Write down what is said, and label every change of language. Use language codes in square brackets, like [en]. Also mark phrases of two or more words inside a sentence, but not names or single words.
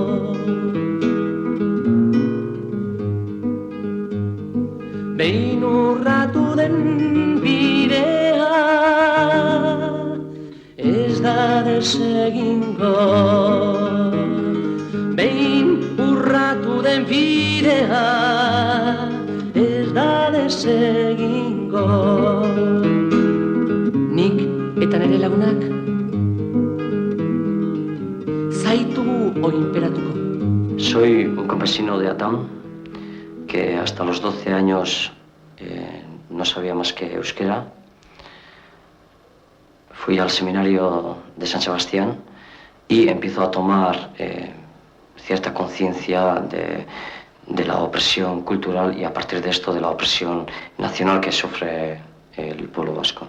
[eu] Behin urratu den bidea ez da desegingo, behin urratu den bidea ez da desegingo. Nik eta nire lagunak zaitu oinperatuko. [es] Soy un campesino de Atán que hasta los 12 años no sabía más que euskera. Fui al seminario de San Sebastián y empiezo a tomar cierta conciencia de la opresión cultural y a partir de esto de la opresión nacional que sufre el pueblo vasco.